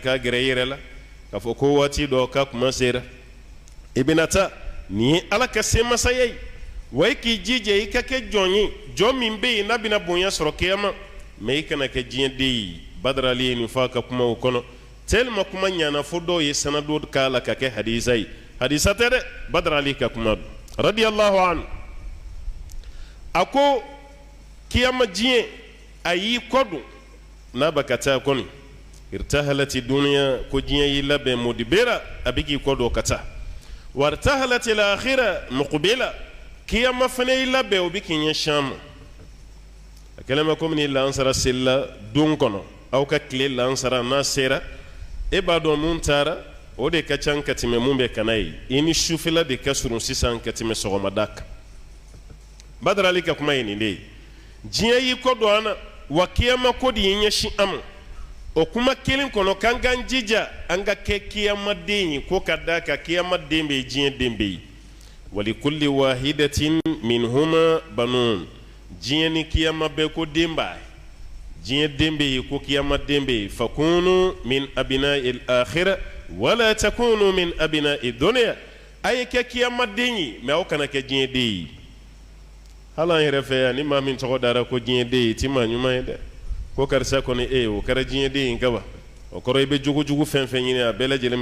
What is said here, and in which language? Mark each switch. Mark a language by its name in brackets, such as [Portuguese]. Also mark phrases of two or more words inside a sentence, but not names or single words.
[Bambara] ka gɛrɛ i yɛrɛ la k'a fɔ ko waati dɔ ka kuma sera i bɛna taa nin ye Ala ka semasaya ye wa i k'i jija i ka kɛ jɔn ye jɔn min bɛ yen n'a bɛna bonya sɔrɔ kiyama mɛ i kana kɛ diɲɛ den ye Badara Ali ye nin fɔ a ka kumaw kɔnɔ tellement kuma ɲana fo dɔw ye sanadu k'a la ka kɛ hadisa ye hadisa tɛ dɛ Badara Ali ka kuma don [Arabic] radiyallahu anhu [Bambara] a ko kiyama diɲɛ a y'i kɔdon n'a bɛ ka taa kɔni [Arabic] irtahalati dunya [Bambara] ko diɲɛ y'i labɛn mudibira a bɛ k'i kɔdon ka taa [Arabic] wartahalati l'akhira muqbila [Bambara] kiyama fana y'i labɛn o bɛ k'i ɲɛsin ma a kɛlen bɛ komi ni lansara selila don kɔnɔ aw ka tile lansara n'a sera e b'a dɔn mun taara o de ka ca ka tɛmɛ mun bɛ kana ye i ni sufɛla de ka surun sisan ka tɛmɛ sɔgɔmada kan badarali ka kuma ye nin de ye diɲɛ y'i kɔdon an na wa kiyama ko de y'i ɲɛsin an ma o kuma kelen kɔnɔ k'an k'an jija an ka kɛ kiyamaden ye ko ka da ka kiyamaden bɛ yen diɲɛ den bɛ yen [Arabic] walikulli wahidatin minhuma banun [Bambara] diɲɛ ni kiyama bɛɛ ko den b'a ye diɲɛ den bɛ yen ko kiyamaden bɛ yen [Arabic] fakunu min abina'il akhira wala takunu min abina'id dunya [Bambara] a ye kɛ kiyamaden ye mɛ aw kana kɛ diɲɛ den ye hali an yɛrɛ fɛ yan ni maa min tɔgɔ dara ko diɲɛ den ye ti maa ɲuman ye dɛ ko karisa kɔni o kɛra diɲɛ den ye kaban o kɔrɔ i bɛ jogojugu fɛn fɛn ɲini a bɛɛ lajɛlen